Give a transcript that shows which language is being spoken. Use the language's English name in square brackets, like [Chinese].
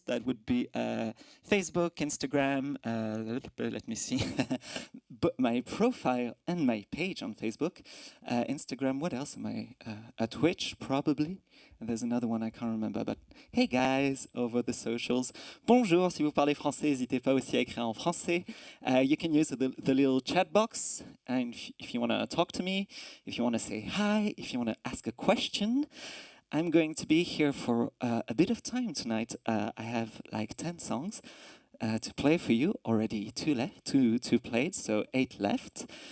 [English] That would be Facebook, Instagram. Let me see, but my profile and my page on Facebook, Instagram. What else am I? Twitch probably. And there's another one I can't remember. But hey guys, over the socials. [French] Bonjour. Si vous parlez français, n'hésitez pas aussi à écrire en français. [English] You can use the little chat box, and if you want to talk to me, if you want to say hi, if you want to ask a question. I'm going to be here for a bit of time tonight. I have like 10 songs to play for you. Already two played, so 8 left.